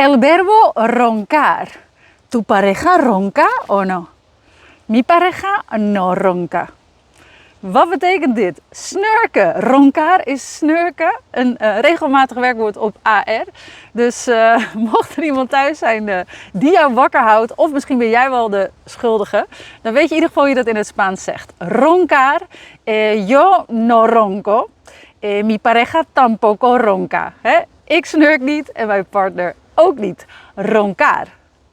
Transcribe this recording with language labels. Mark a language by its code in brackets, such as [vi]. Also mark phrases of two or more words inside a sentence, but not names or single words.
[es] El verbo roncar. ¿Tu pareja ronca o no? Mi pareja no ronca. [nl] Wat betekent dit? Snurken. Roncar is snurken. Een regelmatig werkwoord op AR. Dus mocht er iemand thuis zijn die jou wakker houdt, of misschien ben jij wel de schuldige, dan weet je in ieder geval hoe je dat in het Spaans zegt. [es] Roncar. Yo no ronco. Mi pareja tampoco ronca. [nl] Ik snurk niet en mijn partner ook niet. [es] Roncar.